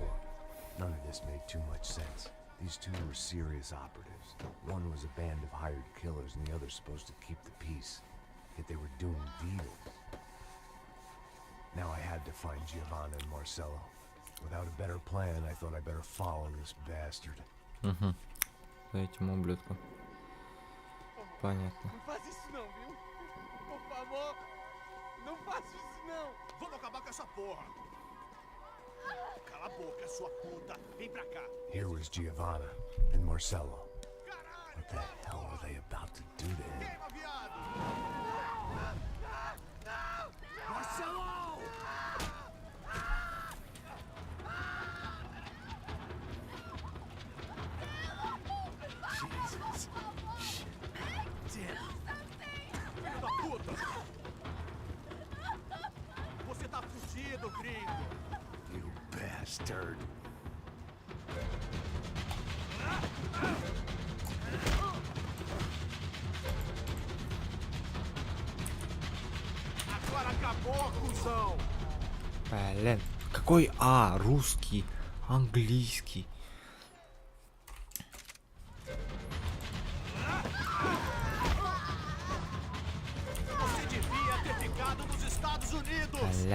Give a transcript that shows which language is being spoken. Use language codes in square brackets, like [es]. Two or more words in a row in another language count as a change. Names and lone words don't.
[en] None of this made too much sense. These two were serious operatives. One was a band of hired killers and the other supposed to keep the peace. Yet they were doing deals. Now I had to find Giovanna and Marcello. Without a better plan, I thought I better follow this bastard. [ru] За этим ублюдком. Понятно. [pt] Não faz isso não, viu? Por favor, não faça isso não. Vamos acabar com essa porra. Cala a boca, sua puta. Vem pra cá. [en] Here was Giovanna and Marcello. What the hell were they about to do to him? [pt] Queima, viado. Marcello! Jesus. Damn. Filho da puta. Você tá fudido, gringo. [en] You bastard. [pt] Agora acabou, cuzão. [ru] Блин. Какой А? Русский. Английский. [pt] Você devia ter ficado nos Estados Unidos. [ru] Бля.